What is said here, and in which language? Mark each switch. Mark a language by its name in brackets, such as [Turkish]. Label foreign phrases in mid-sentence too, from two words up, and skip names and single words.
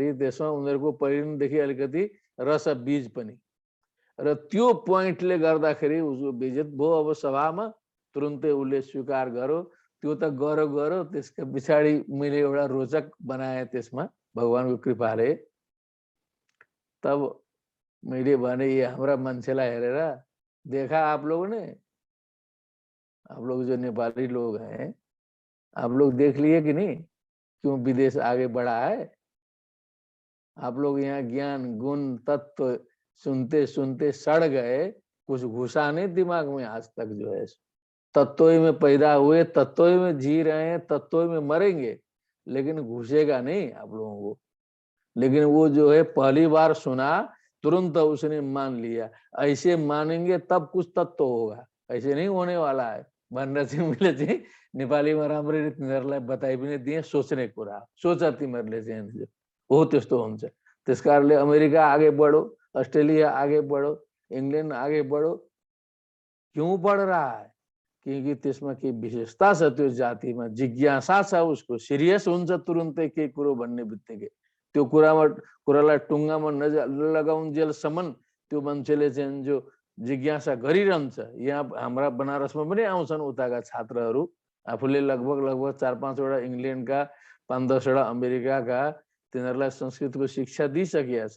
[Nepali] त्यसमा उनीहरूको परिणदेखि अलिकति रस बीज पनि, र त्यो पोइन्टले गर्दाखेरि उसको बेइज्जत भयो। अब सभामा तुरुन्तै उसले स्वीकार गर्यो। त्यो त गरो त्यसका पछाडि मैले एउटा रोचक बनाए त्यसमा भगवानको कृपाले। तब मैले भने ये हाम्रा मान्छेलाई हेरेर, [Hindi] देखा आप लोगों ने, आप लोग जो नेपाली लोग हैं, आप लोग देख लिए कि नहीं क्यों विदेश आगे बढ़ा है। आप लोग यहाँ ज्ञान गुण तत्व सुनते सुनते सड़ गए, कुछ घुसा नहीं दिमाग में आज तक। जो है तत्व में पैदा हुए, तत्व में जी रहे हैं, तत्व में मरेंगे, लेकिन घुसेगा नहीं आप लोगों को। लेकिन वो जो है पहली बार सुना तुरंत उसने मान लिया। ऐसे मानेंगे तब कुछ तत्व होगा, ऐसे नहीं होने वाला है [Nepali] भनेर चाहिँ मैले चाहिँ नेपालीमा राम्ररी तिनीहरूलाई बताइ पनि दिएँ। सोच्ने कुरा सोच तिमीहरूले चाहिँ हो त्यस्तो हुन्छ। त्यस कारणले [Hindi] अमेरिका आगे बढ़ो, ऑस्ट्रेलिया आगे बढ़ो, इंग्लैंड आगे बढ़ो। क्यों बढ़ रहा है? [Nepali] क्योंकि त्यसमा के विशेषता छ, त्यो जातिमा जिज्ञासा छ, उसको सिरियस हुन्छ तुरुन्तै केही कुरो भन्ने बित्तिकै। त्यो कुरालाई टुङ्गामा नलगाउन्जेलसम्म त्यो मान्छेले चाहिँ जो जिज्ञासा गरिरहन्छ। यहाँ हाम्रा बनारसमा पनि आउँछन् उताका छात्रहरू, आफूले लगभग 4-5 वटा इंग्लैंडका, 5-10 वटा अमेरिकाका, तिनीहरूलाई संस्कृतको शिक्षा दिइसकेका छ।